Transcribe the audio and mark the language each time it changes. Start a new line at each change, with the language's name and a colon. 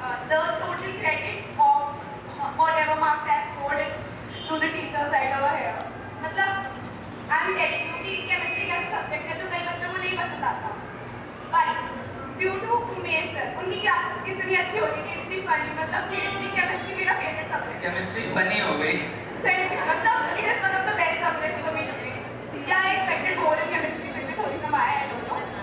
English: The total credit of whatever marks I have scored is to the teachers right over here.
Hindi: मतलब
English: I'm telling you
Hindi: कि chemistry कैसा subject है जो कई बच्चों को नहीं पसंद आता.
English: But due to
Hindi: Umesh sir, उनकी क्लासेस कितनी अच्छी होती थी, इतनी फनी मतलब seriously chemistry मेरा favorite subject है. Chemistry funny हो गई. सही में मतलब
English: it is one of the best subjects for me to take. Yeah, I expected more in chemistry
Hindi: फिर भी थोड़ी कम आया
English: I don't know.